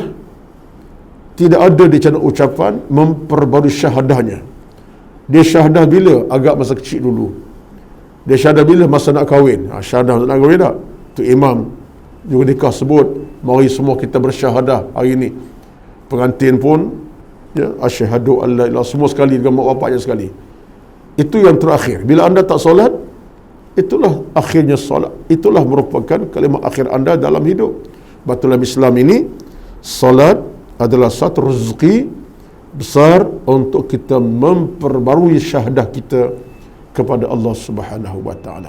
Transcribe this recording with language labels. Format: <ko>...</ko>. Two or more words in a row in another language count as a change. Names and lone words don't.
<ms>Tidak ada di channel ucapan memperbarui syahadahnya. Dia syahadah bila? Agak masa kecil dulu. Dia syahadah bila? Masa nak kahwin. Syahadah nak kahwin tak? Tu imam juga nikah sebut, mari semua kita bersyahadah hari ini. Pengantin pun, ya,</ms> <ar>أشهد أن لا إله,</ar> <ms>semua sekali dengan mak bapaknya sekali. Itu yang terakhir. Bila anda tak solat, itulah akhirnya solat. Itulah merupakan kalimah akhir anda dalam hidup. Dalam Islam ini, solat adalah satu rezeki besar untuk kita memperbarui syahadah kita kepada Allah</ms> <ar>سبحانه وتعالى.</ar>